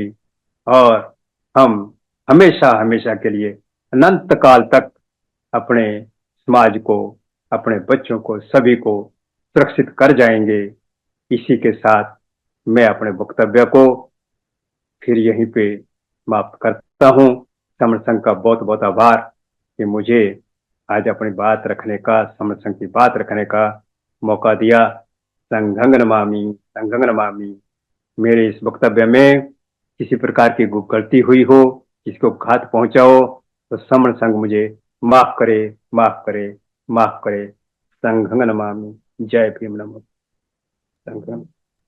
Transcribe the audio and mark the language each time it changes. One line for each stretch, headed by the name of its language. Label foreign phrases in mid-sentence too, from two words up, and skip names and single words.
Hindi: और हम हमेशा हमेशा के लिए, अनंत काल तक अपने समाज को, अपने बच्चों को, सभी को सुरक्षित कर जाएंगे। इसी के साथ मैं अपने वक्तव्य को फिर यहीं पे समाप्त करता हूँ। समर संघ का बहुत बहुत आभार कि मुझे आज अपनी बात रखने का, समर संघ की बात रखने का मौका दिया।
Sanskrit: संघं नमामि, संघं नमामि।
Hindi: मेरे इस वक्तव्य में किसी प्रकार की गलती हुई हो, किसको घात पहुंचा हो, तो समर संघ मुझे माफ करे, माफ करे, माफ करे।
Sanskrit: संघं नमामि।
Hindi: जय भीम।
Sanskrit: नमो संघं।